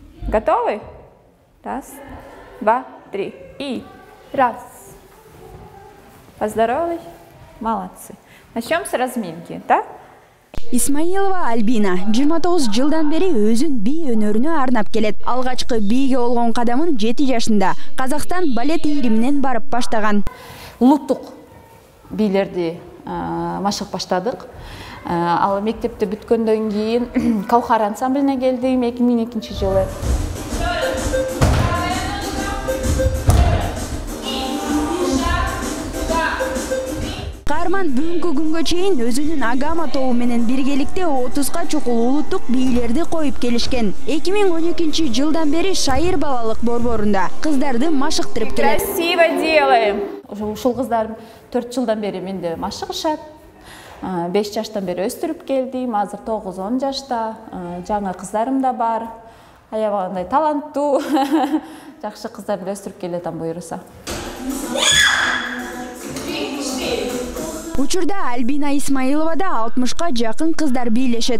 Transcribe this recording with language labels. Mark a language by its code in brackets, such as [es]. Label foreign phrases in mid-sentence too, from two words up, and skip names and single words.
[ru] Готовы? Раз, два, три. И раз. Поздоровались? Молодцы. Начнем с разминки, да? [ky] Исмаилова Альбина 29 жылдан бери өзүн би өнөрүнө арнап келет. Алгачкы бийге болгон кадамын 7 жашында Казакстан балет ийриминен барып баштаган. Улуттук бийлерди машык баштадык. Ал мектепти бүткөндөн кийин Каухар ансамблине келдим 2002 жылы. Каарман бүгүнкү күнгө чейин өзүнүн Агама тобу менен биргеликте 30га чукул улуттук бийлерди коюп келишкен. 2012 жылдан бери Шайыр балалык борборунда кыздарды машыктырып келет. [ru] Красиво делаем. [ky] Ушул кыздар 4 жылдан бери менде машыгышат. 5 жаштан бери өстүрүп келдим. Азыр 9-10 жашта. Жаңы кыздарым да бар. Аябагандай таланттуу, жакшы кыздарды өстүрүп келатам буюрса. Учурда Альбина Исмаилова да 60ка жакын кыздар бийлешет.